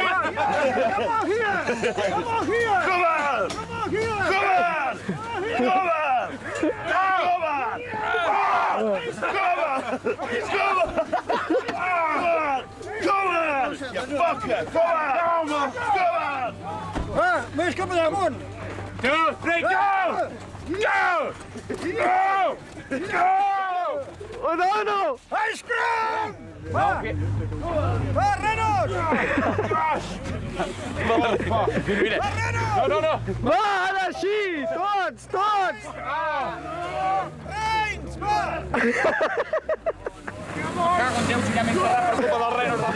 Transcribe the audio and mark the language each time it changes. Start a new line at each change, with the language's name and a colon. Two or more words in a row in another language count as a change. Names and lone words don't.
English: Come on here. Come on! Come on here. Come on! Come on! You fucker! Come on!
Catalan: Més cap allà amunt.
English: 2, 3, go! Go! Oh, no. Ice cream!
Catalan: Va, renos.
English: No!
Catalan: Va, ara així. Tots. Reins, va! Cago en Déu, si ja m'he enterrat per culpa dels renos.